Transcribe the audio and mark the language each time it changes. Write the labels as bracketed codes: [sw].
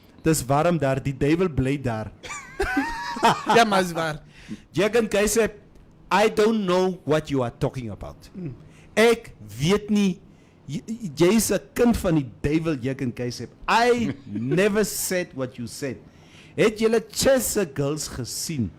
[af] Dis warm daar, die duiwel bly daar. Ja, maar is waar. [en] Jurgen Keise, I don't know what you are talking about. [af] Ek weet nie, jy is 'n kind van die duiwel, Jurgen Keise. [en] I never said what you said. [af] Het julle Chessa girls gesien?